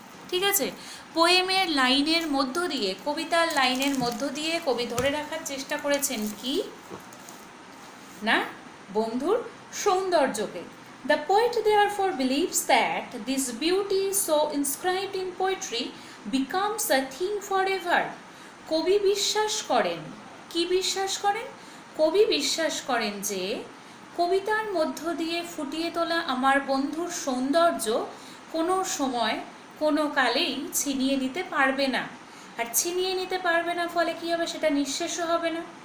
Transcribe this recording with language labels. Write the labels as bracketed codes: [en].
[bn] ঠিক আছে, পোয়েমের লাইনের মধ্য দিয়ে, কবিতার লাইনের মধ্য দিয়ে কবি ধরে রাখার চেষ্টা করেছেন কি না, বন্ধুর সৌন্দর্যকে। [en] The poet therefore believes that this beauty so inscribed in poetry becomes a thing forever. [bn] কবি বিশ্বাস করেন, কি বিশ্বাস করেন? কবি বিশ্বাস করেন যে কবিতার মধ্য দিয়ে ফুটিয়ে তোলা আমার বন্ধুর সৌন্দর্য কোনো সময়, কোনো কালেই ছিনিয়ে নিতে পারবে না। আর ছিনিয়ে নিতে পারবে না ফলে কী হবে? সেটা নিঃশেষও হবে না।